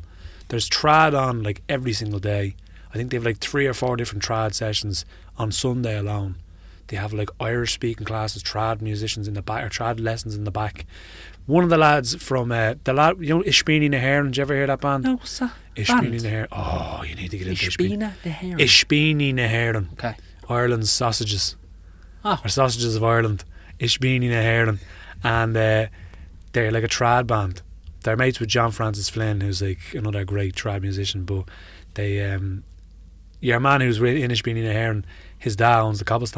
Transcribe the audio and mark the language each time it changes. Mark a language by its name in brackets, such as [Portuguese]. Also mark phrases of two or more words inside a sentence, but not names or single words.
[English] There's trad on like every single day. I think they have like 3 or 4 different trad sessions on Sunday alone. They have like Irish speaking classes, trad musicians in the back, or trad lessons in the back. One of the lads from Ishbini na HÉireann, did you ever hear that band? No, what's that? Ishbini na HÉireann. Oh, you need to get into Ishbini na HÉireann. Ishbini na HÉireann. Okay. Ireland's sausages. Oh. Or sausages of Ireland. Ishbini na HÉireann. And they're like a trad band. They're mates with John Francis Flynn, who's like another great trad musician, but they your man who's in Ishbini na HÉireann, his dad owns the Cobblestone.